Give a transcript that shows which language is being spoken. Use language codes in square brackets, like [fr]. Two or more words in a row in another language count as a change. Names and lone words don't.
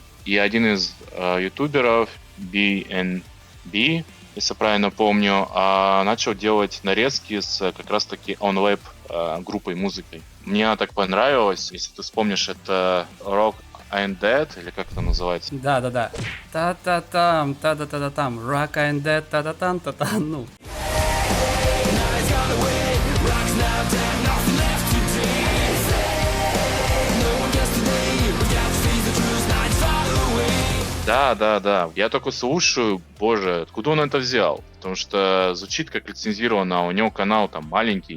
[ru] И один из ютуберов, BNB, если правильно помню, начал делать нарезки с как раз-таки OnLab группой музыкой. Мне она так понравилась. Если ты вспомнишь, это Rock and Dead, или как это называется? Да-да-да. Та-та-там, та-та-та-та-там, Rock and Dead, та-та-там, та-та, ну. Да. Я только слушаю, боже, откуда он это взял? Потому что звучит как лицензировано, а у него канал там маленький.